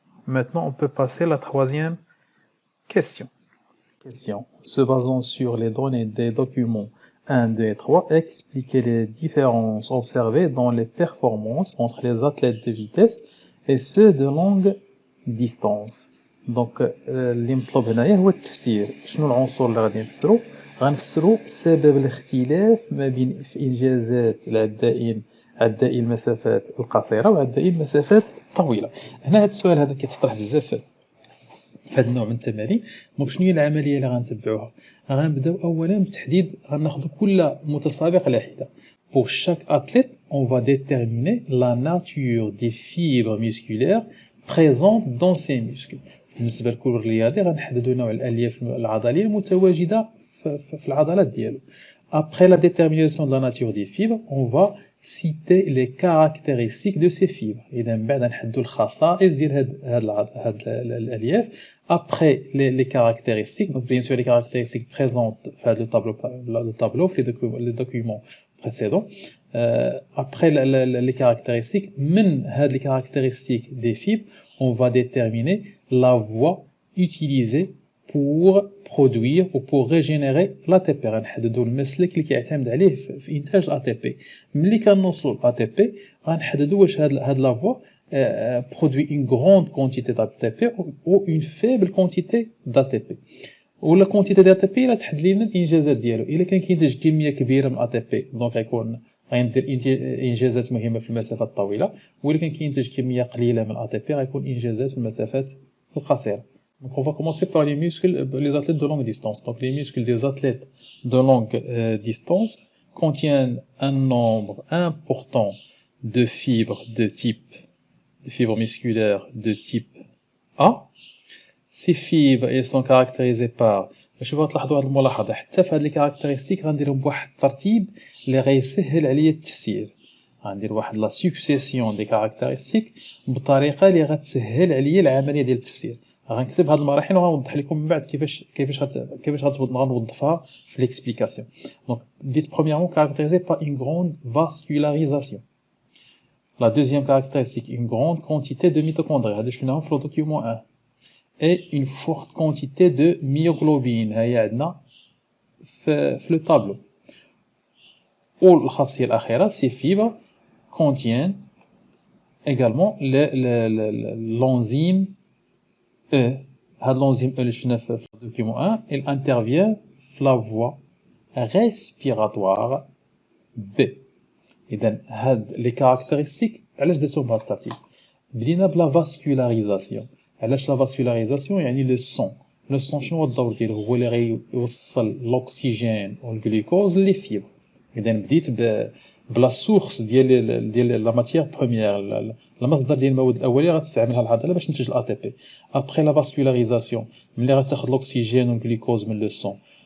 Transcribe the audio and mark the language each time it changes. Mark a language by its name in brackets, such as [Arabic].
[French] Maintenant, on peut passer à la troisième question. Se basant sur les données des documents 1, 2 et 3, expliquez les différences observées dans les performances entre les athlètes de vitesse et ceux de longue distance. [Arabic] Donc, اللي مطلوب هنايا هو التفسير. شنو العنصر اللي غادي نفسرو؟ غنفسرو سبب الاختلاف ما بين في انجازات العدائين عدائي المسافات القصيره وعدائي المسافات الطويله. هنا هذا السؤال هذا كيتطرح بزاف في هذا النوع من التمارين. دونك شنو هي العمليه اللي غنتبعوها؟ غنبداو اولا بتحديد، غناخذ كل متسابق على حده. [French] Pour chaque athlète, on va déterminer la nature des fibres musculaires présentes dans ces muscles. [Arabic] بالنسبه لكل رياضي غنحددوا نوع الالياف العضليه المتواجده في العضلات ديالو. [French] Après la détermination de la nature des fibres, on va citer les caractéristiques de ces fibres. [Arabic] إذا من بعد نحددوا الخصائص ديال هاد الالياف. [French] Après les caractéristiques, donc bien sûr les caractéristiques présentes dans le tableau, les documents précédents. Après les caractéristiques, les caractéristiques des fibres, on va déterminer la voie utilisée pour produire ou pour régénérer l'ATP. [Arabic] غنحددوا المسلك اللي كيعتمد عليه في انتاج الATP. ملي كنوصلوا للATP غنحددوا واش هاد لا فوا [French] produit une grande quantité d'ATP ou une faible quantité d'ATP. [Arabic] ولا quantité d'ATP لا تحدد لنا الانجازات ديالو. الا كان كينتج كميه كبيره من ATP دونك غيكون غيدير انجازات مهمه في المسافات الطويله، ولا كان كينتج كميه قليله من ATP غيكون انجازات في المسافات القصيره. [French] Donc on va commencer par les muscles, les athlètes de longue distance. Donc les muscles des athlètes de longue distance contiennent un nombre important de fibres musculaires de type A. Ces fibres elles sont caractérisées par، [Arabic] شوفوا تلاحظوا هذه الملاحظه، حتى في هذه الكاركتيرستيك غنديرهم بواحد الترتيب اللي غيسهل عليا التفسير. غندير واحد لا سكسيسيون دي كاركتيرستيك بطريقه اللي غتسهل عليا العمليه ديال التفسير. غنكتب هاد المراحل وغنوضح لكم من بعد كيفاش غنوضفها في ليكسبليكاسيون. دونك ديت [French] premièrement caractérisé par une grande vascularisation. La deuxième caractéristique, une grande quantité de mitochondries. [Arabic] هذا شفناهم في الدوكيومون 1. [French] Et une forte quantité de myoglobine. [Arabic] هي عندنا في le tableau. والخاصية الأخيرة, [French] ces fibres contiennent également l'enzyme E. L'enzyme E [Arabic] اللي شفنا في الدوكيومون 1, [French] il intervient في la voie respiratoire B. [Arabic] إذن هاد les caractéristiques علاش درتهم بهذا الترتيب؟ بدينا بلا vascularisation. علاش لا vascularisation؟ يعني لو سون شنو هو الدور ديالو؟ هو اللي غيوصل الاكسجين والجلوكوز لي فيبر. اذا بديت بلا سورس ديال لا ماتيير بروميير، المصدر ديال المواد الاوليه غتستعملها العضله باش تنتج الATP. ابري لا vascularisation ملي غتاخذ الاكسجين والجلوكوز من لو سون